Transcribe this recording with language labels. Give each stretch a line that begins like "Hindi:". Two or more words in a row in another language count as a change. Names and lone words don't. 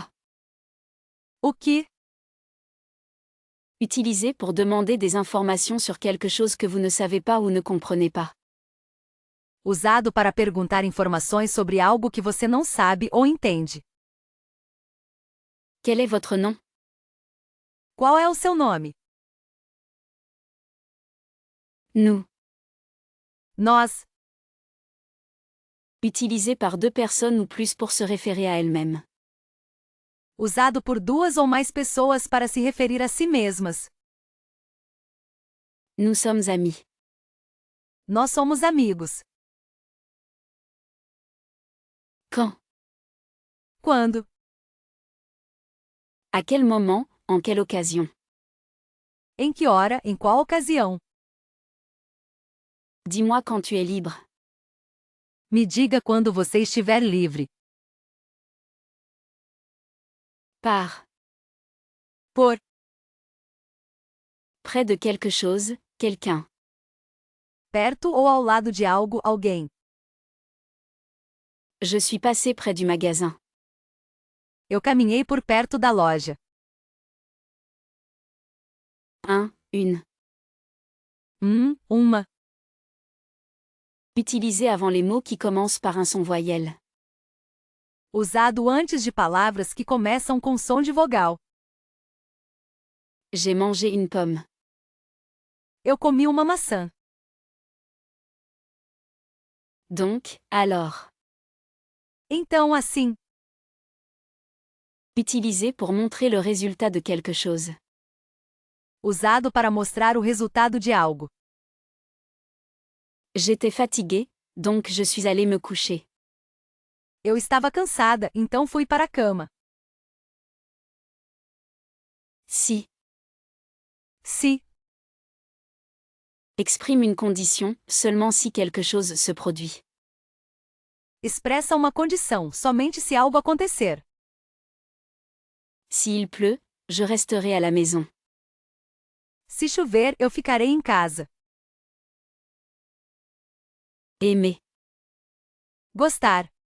Portuguese: O que?
French: Utilisé pour demander des informations sur quelque chose que vous ne savez pas ou ne comprenez pas.
Portuguese: Usado para perguntar informações sobre algo que você não sabe ou entende.
French: Quel est votre nom?
Portuguese: Qual é o seu nome?
French: Nous.
Portuguese: Nós.
French: Utilisé par deux personnes ou plus pour se référer à elles-mêmes.
Portuguese: Usado por duas ou mais pessoas para se referir a si mesmas.
French: Nous sommes amis.
Portuguese: Nós somos amigos.
French: Quand?
Portuguese: Quando?
French: À quel moment, en quelle occasion?
Portuguese: Em que hora, em qual ocasião?
French: Dis-moi quand tu es libre.
Portuguese: Me diga quando você estiver livre.
French: Par.
Portuguese: Por.
French: Près de quelque chose, quelqu'un.
Portuguese: Perto ou ao lado de algo, alguém.
French: Je suis passé près du magasin.
Portuguese: Eu caminhei por perto da loja.
French: Un, une.
Portuguese: Uma.
French: Utilisé avant les mots qui commencent par un son voyelle.
Portuguese: Usado antes de palavras que começam com som de vogal.
French: J'ai mangé une pomme.
Portuguese: Eu comi uma maçã.
French: Donc, alors.
Portuguese: Então assim.
French: Utilisé pour montrer le résultat de quelque chose.
Portuguese: Usado para mostrar o resultado de algo.
French: J'étais fatiguée, donc je suis allée me coucher.
Portuguese: Eu estava cansada, então fui para a cama.
French: Si.
Portuguese: Se.
French: Exprime une condition, seulement si quelque chose se produit.
Portuguese: Expressa uma condição, somente se algo acontecer.
French: S'il pleut, je resterai à la maison.
Portuguese: Se chover, eu ficarei em casa.
French: Aimer.
Portuguese: Gostar.